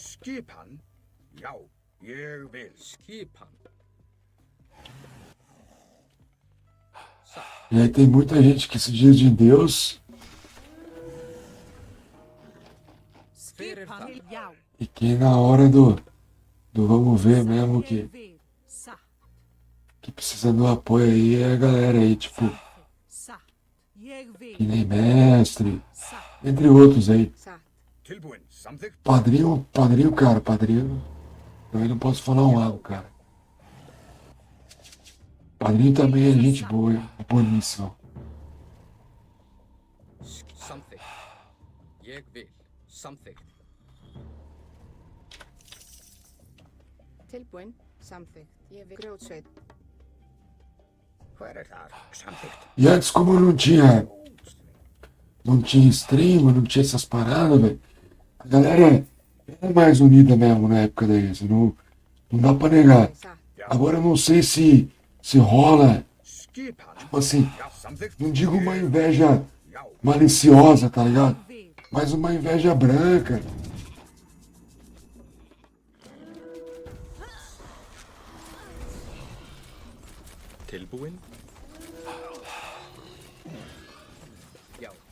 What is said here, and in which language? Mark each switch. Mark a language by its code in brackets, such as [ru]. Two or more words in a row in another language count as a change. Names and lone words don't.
[pt] E aí tem muita gente que se diz de Deus e que na hora do vamos ver mesmo que precisa do apoio aí é a galera aí, tipo, que nem mestre, entre outros aí. Padrinho, cara, padrinho. Também não posso falar um lado, cara. Padrinho também é gente boa, é boníssimo. [is] Tilbúin, samþykkt. Ég vil grjótsveit. [pt] E antes, como não tinha stream, não tinha essas paradas, velho, a galera era mais unida mesmo na época da ISO, não dá pra negar. Agora eu não sei se rola, tipo assim, não digo uma inveja maliciosa, tá ligado? Mas uma inveja branca. [is] Tilbúin? Já.